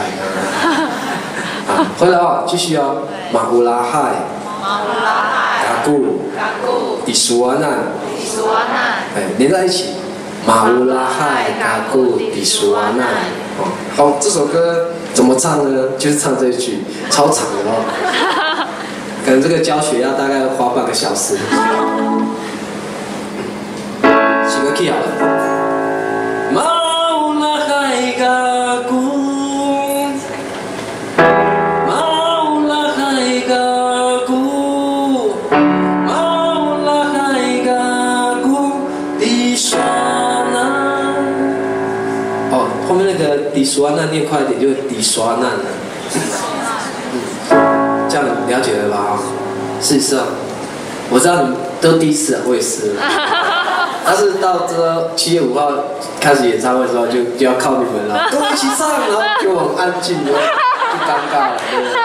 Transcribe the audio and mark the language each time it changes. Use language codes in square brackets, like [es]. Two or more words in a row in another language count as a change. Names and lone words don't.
[zh] 啊，回来哦，继续哦，马乌拉嗨，嘎古，迪苏阿难，哎，连在一起，马乌拉嗨，嘎古，迪苏阿难。哦，好，这首歌怎么唱呢？就是唱这一句，超长的哦，可能这个教学要大概花半个小时。起个 key 好了。 Maulah hai gaku, Maulah hai gaku, Maulah hai gaku di sana。哦，后面那个 [id] di sana [zh] 念快一点，就是 [id] di sana [zh] 了。这样了解了吧？事实上，我知道你们都第一次，我也是。但是到这7月5号开始演唱会的时候，就要靠你们了，跟我一起唱，然后就很安静，就尴尬了，对不对？